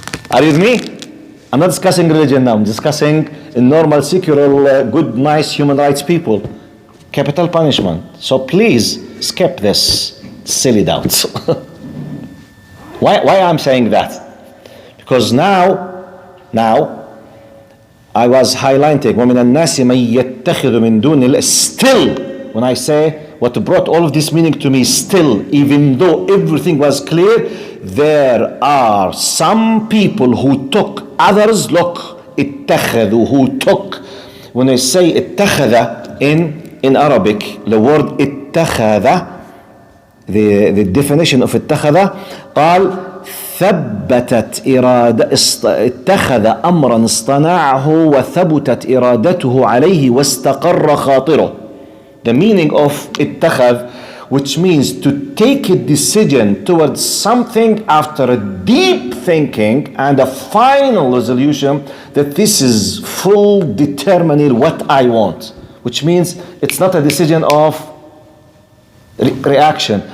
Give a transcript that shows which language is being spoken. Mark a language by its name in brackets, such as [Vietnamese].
[English] Are you with me? I'm not discussing religion now. I'm discussing normal, secular, good, nice human rights people. Capital punishment. So please skip this silly doubts. Why I'm saying that? Because now I was highlighting [Arabic] وَمِنَ النَّاسِ مَن يَتَّخِذُ مِن دُونِ اللَّهِ. [English] Still, when I say what brought all of this meaning to me, still, even though everything was clear, there are some people who took others. Look, اتخذوا, who took. When I say [Arabic] اتخذ [English] in Arabic, the word [Arabic] اتخذ, [English] the definition of [Arabic] اتخذ, قال ثبتت إرادة اتخذ أمرا اصطنعه وثبتت إرادته عليه واستقر خاطره. [English] The meaning of [Arabic] اتخذ, [English] which means to take a decision towards something after a deep thinking and a final resolution that this is full determining what I want, which means it's not a decision of reaction.